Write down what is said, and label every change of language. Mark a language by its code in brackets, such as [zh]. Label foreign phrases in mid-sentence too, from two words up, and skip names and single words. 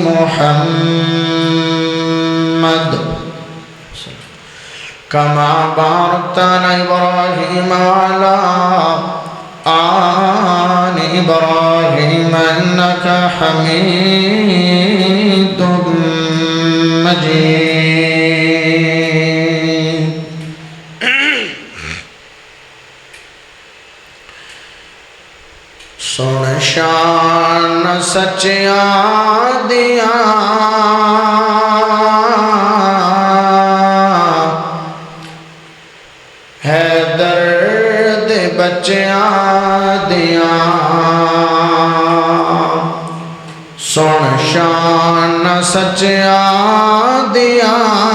[ar] محمد كما باركت على إبراهيم وعلى آل إبراهيم إنك حميد مجيد [pa] سن شان سچیاں دیاں ہے درد بچیاں دیاں سن شان سچیاں دیاں